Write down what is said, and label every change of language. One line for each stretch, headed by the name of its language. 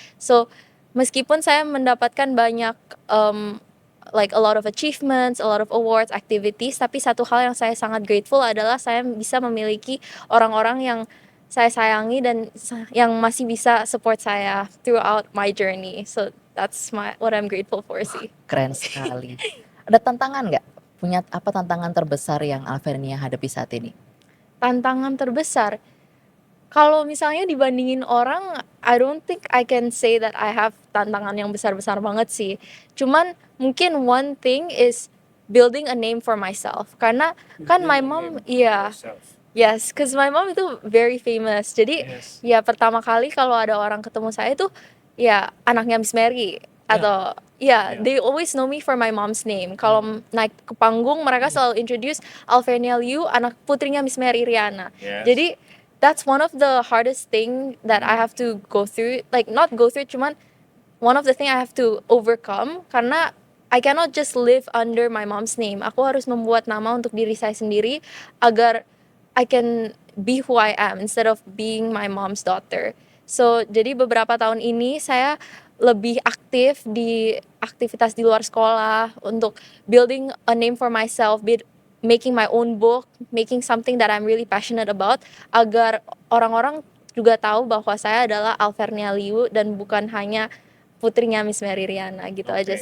Indonesian: So meskipun saya mendapatkan banyak
English: like a lot of achievements, a lot of awards, activities,
Indonesian: tapi satu hal yang saya sangat grateful adalah saya bisa memiliki orang-orang yang saya sayangi dan yang masih bisa support saya
English: throughout my journey. So that's what I'm grateful for sih.
Indonesian: Keren sekali. Ada tantangan nggak? Punya apa tantangan terbesar yang Alvernia hadapi saat ini? Tantangan terbesar, kalau misalnya dibandingin orang,
English: I don't think I can say that I have
Indonesian: tantangan yang besar-besar banget sih. Cuman mungkin
English: one thing is building a name for myself.
Indonesian: Karena kan
English: my mom, iya, yes, cause my mom itu very famous. Jadi Yes.
Indonesian: ya pertama kali kalau ada orang ketemu saya itu ya anaknya Miss Mary atau
English: Yeah. they always know me for my mom's name.
Indonesian: Kalau naik ke panggung mereka selalu introduce Alvernia Liu, anak putrinya Miss Mary Riana.
English: Yes. Jadi that's one of the hardest thing that I have to go through. Like not go through, cuman one of the thing I have to overcome karena I cannot just live under my mom's name.
Indonesian: Aku harus membuat nama untuk diri saya sendiri agar
English: I can be who I am instead of being my mom's daughter.
Indonesian: So jadi beberapa tahun ini saya lebih aktif di aktivitas di luar sekolah untuk
English: building a name for myself, making my own book, making something that I'm really passionate about,
Indonesian: agar orang-orang juga tahu bahwa saya adalah Alvernia Liu dan bukan hanya putrinya Miss Mary Riana gitu aja